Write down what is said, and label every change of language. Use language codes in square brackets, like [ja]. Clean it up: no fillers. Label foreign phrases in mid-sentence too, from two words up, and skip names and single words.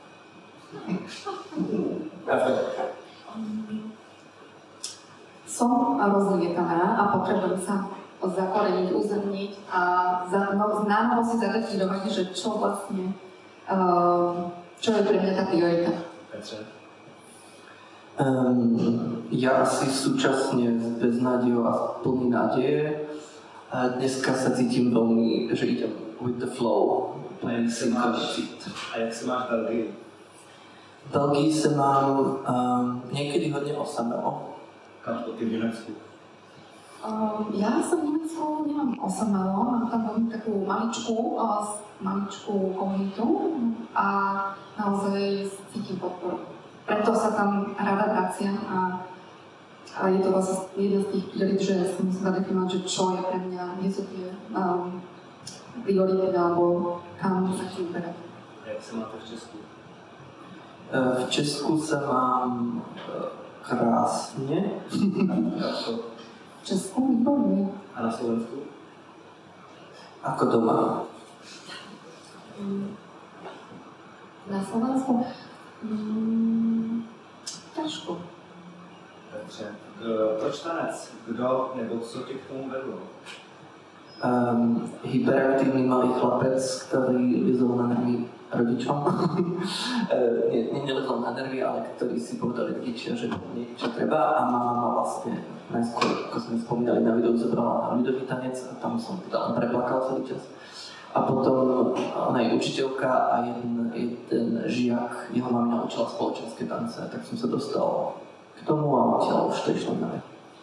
[sk] Som rozlietaná a potrebujem sa zakoreniť, uzemniť a známo si zadefinovať, že čo vlastne, čo je pre mňa tá priorita. Petře? Ja asi súčasne s beznádejou a plný nádeje. Dneska sa cítim veľmi, že idem [en] with the flow. [cs] A jak se máš v Belgii? [sk] V Belgii se mám niekedy hodne osamelo. [cs] Katko, ty v Německu? [sk] Ja sa v Nemecku nemám osamelo, mám tam veľmi takú maličkú komunitu a naozaj cítim podporu. Preto sa tam rada vraciam a je to vlastne jedna z tých priorit, že si musím zadefinovať, že čo je pre mňa, nie sú tie priority alebo kam sa chcem uberať. [cs] Jak se máte v Česku? V Česku se mám krásně. V Česku výborně. A na Slovensku? [sk] Ako doma. Na Slovensku? Ťažko. [cs] Petře, proč tanec? Kdo nebo co tě k tomu vedlo? Hyperaktivní malý chlapec, který vyzval na nervy rodičom. [sk] Nelezol na nervy, ale ktorý si povedali rodičia, že niečo treba a mama ma vlastne najskôr, ako sme spomínali na videu, zobrala na ľudový tanec a tam som teda len preplakal celý čas. A potom ona je učiteľka a jeden žiak, jeho mamina učila spoločenské tance, tak som sa dostal k tomu a odtiaľ už to išlo ďalej.